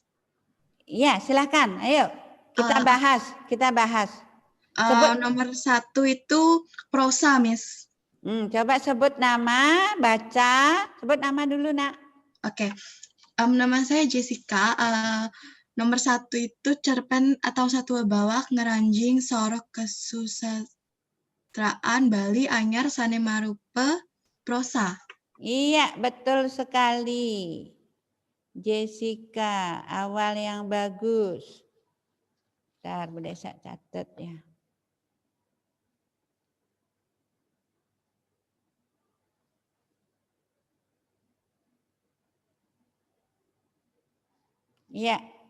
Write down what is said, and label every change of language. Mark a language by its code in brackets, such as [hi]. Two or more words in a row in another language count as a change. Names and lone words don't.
[id] Iya, silakan. Ayo, kita bahas. Nomor 1 itu prosa, Miss. Coba sebut nama, baca. Sebut nama dulu, Nak. Oke. Nama saya Jessica. Nomor 1 itu cerpen atau [ban] satwa bawak ngeranjing sorok kesusastraan Bali anyar sane marupa prosa. [id] Iya, betul sekali. Jessica, awal yang bagus. Bentar, Bu Desa catat ya. Iya.